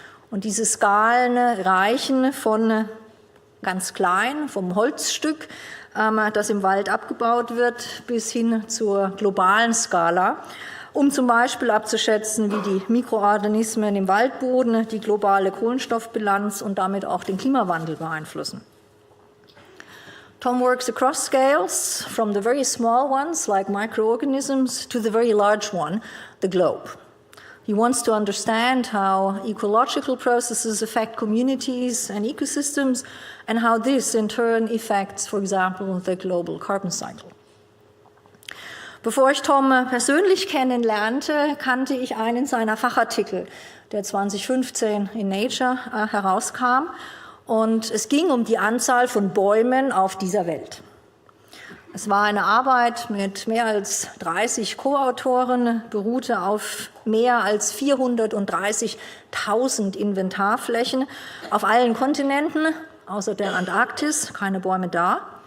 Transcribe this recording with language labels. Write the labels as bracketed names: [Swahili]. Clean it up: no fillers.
[German] Und diese Skalen reichen von ganz klein, vom Holzstück, das im Wald abgebaut wird, bis hin zur globalen Skala, um zum Beispiel abzuschätzen, wie die Mikroorganismen im Waldboden die globale Kohlenstoffbilanz und damit auch den Klimawandel beeinflussen. [English] Tom works across scales, from the very small ones like microorganisms to the very large one, the globe. He wants to understand how ecological processes affect communities and ecosystems and how this in turn affects, for example, the global carbon cycle. [German] Bevor ich Tom persönlich kennenlernte, kannte ich einen seiner Fachartikel, der 2015 in Nature herauskam. Und es ging um die Anzahl von Bäumen auf dieser Welt. Es war eine Arbeit mit mehr als 30 Co-Autoren, beruhte auf mehr als 430.000 Inventarflächen auf allen Kontinenten, außer der Antarktis, keine Bäume da.